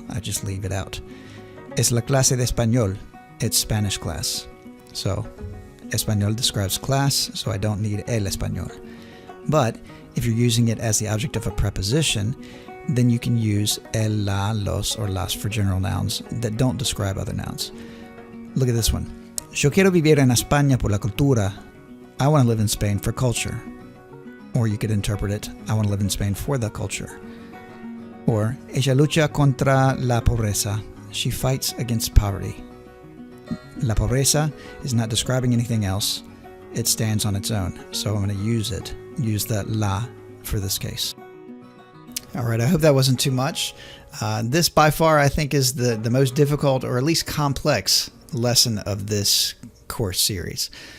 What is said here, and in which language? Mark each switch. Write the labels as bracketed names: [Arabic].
[English] I just leave it out. [Spanish] Es la clase de español. [English] It's Spanish class. So, español describes class, so I don't need el español. But if you're using it as the object of a preposition, then you can use el, la, los, or las for general nouns that don't describe other nouns. Look at this one. [Spanish] Yo quiero vivir en España por la cultura. [English] I want to live in Spain for culture. Or you could interpret it, I want to live in Spain for the culture. [Spanish] Or, ella lucha contra la pobreza. [English] She fights against poverty. La pobreza is not describing anything else. It stands on its own. So I'm going to use the la for this case. All right, I hope that wasn't too much. This by far I think is the most difficult or at least complex lesson of this course series.